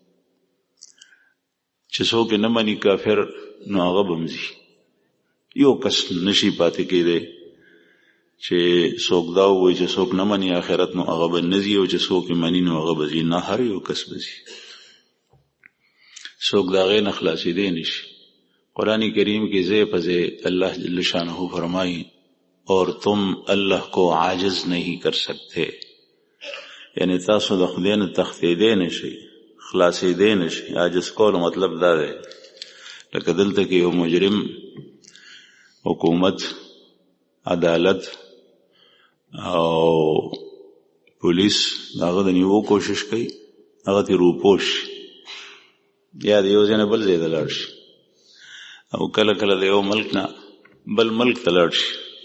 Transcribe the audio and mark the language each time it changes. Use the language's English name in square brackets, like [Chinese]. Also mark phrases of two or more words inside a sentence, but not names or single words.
[Pashto] چې څوک نه مني کافر نو هغه به مځي یو کس نشي پاتې کېدی چې څوک دا ووایي چې څوک نه مني آخرت نو هغه به نه ځي او چې څوک یې مني نو هغه به ځي نه هر یو کس به ځي څوک د هغې نه خلاصېدی نشي قرآن کریم کې ځای په ځای [Arabic] الله جل شانہ [Urdu] فرمائی اور تم اللہ کو عاجز نہیں کر سکتے [Pashto] یعنی تاسو د خدای نه تښتېدی نشئ خلاصېدی نشي عاجز کولو مطلب دا دی لکه دلته کې یو مجرم حکومت عدالت او پولیس د هغه د نیولو کوشش کوي هغه ترې روپوش یا د یو ځای نه بل ځای ته لاړ شي او کله کله د یو ملک نه بل ملک ته لاړ شي